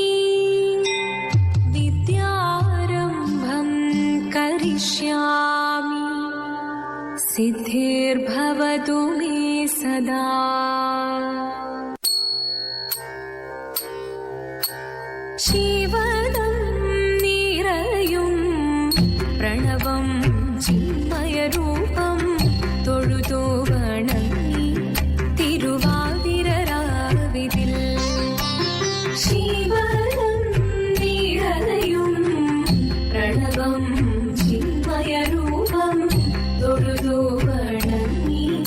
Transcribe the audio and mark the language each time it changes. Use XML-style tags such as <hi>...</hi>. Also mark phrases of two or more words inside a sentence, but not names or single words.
<sa>विद्यारम्भं करिष्यामि सिद्धिर्भवतु मे सदा</sa> <ml>ശിവദം നിറയും പ്രണവം ചിന്മയരൂപം തൊഴുതു വണങ്ങി തിരുവാതിരരാവിതിൽ ശിവനം നിറയും പ്രണവം ചിന്മയരൂപം തൊഴുതു വണങ്ങി</ml>